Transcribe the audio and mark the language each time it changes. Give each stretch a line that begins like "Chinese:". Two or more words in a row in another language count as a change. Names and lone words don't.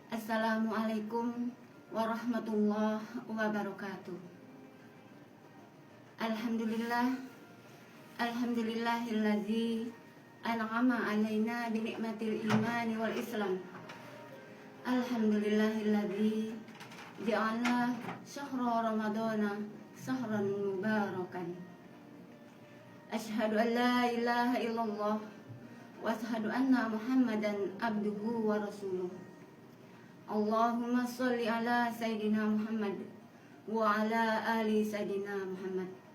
Arabic: السلام عليكم ورحمة الله وبركاته. الحمد لله الذي أنعم علينا بنعمة الإيمان والإسلام. الحمد لله الذي جعل شهر رمضان شهرا مباركا. أشهد أن لا إله إلا الله وأشهد أن محمدا عبده ورسوله. اللهم صل على سيدنا محمد وعلى آل سيدنا محمد.